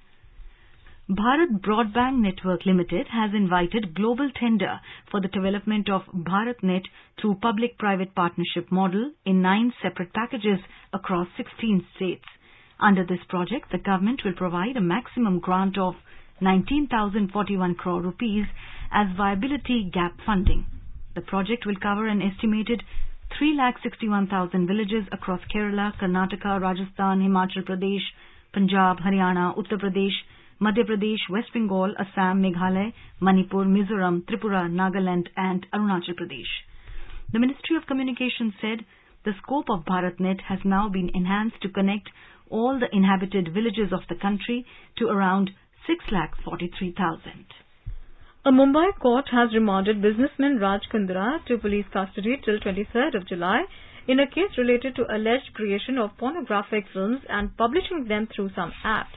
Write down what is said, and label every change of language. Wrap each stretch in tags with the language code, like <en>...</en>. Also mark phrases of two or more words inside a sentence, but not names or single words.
<en>Bharat Broadband Network Limited has invited global tender for the development of BharatNet through public-private partnership model in 9 separate packages across 16 states. Under this project, the government will provide a maximum grant of 19,041 crore rupees as viability gap funding. The project will cover an estimated 3,61,000 villages across Kerala, Karnataka, Rajasthan, Himachal Pradesh, Punjab, Haryana, Uttar Pradesh, Madhya Pradesh, West Bengal, Assam, Meghalaya, Manipur, Mizoram, Tripura, Nagaland and Arunachal Pradesh. The Ministry of Communications said the scope of BharatNet has now been enhanced to connect all the inhabited villages of the country to around 6,43,000. A Mumbai court has remanded businessman Raj Kundra to police custody till 23rd of July in a case related to alleged creation of pornographic films and publishing them through some apps.</en>